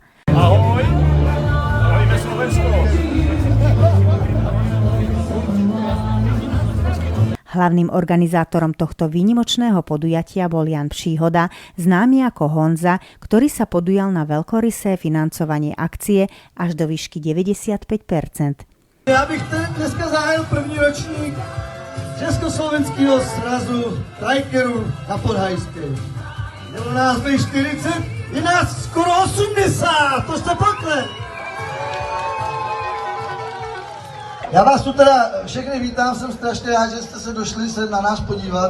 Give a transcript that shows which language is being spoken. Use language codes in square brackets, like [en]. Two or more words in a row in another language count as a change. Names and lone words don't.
[sk] Ahoj! Ahojme Slovensko! Hlavným organizátorom tohto výnimočného podujatia bol Jan Příhoda, známy ako Honza, ktorý sa podujal na veľkorysé financovanie akcie až do výšky 95%. [cs] Já bych dneska zahájil první ročník Československého srazu trajkerů na Podhajské. Bylo nás 40, je nás skoro 80, to jste pokle. Já vás tu teda všechny vítám, jsem strašně rád, že jste se došli se na nás podívat.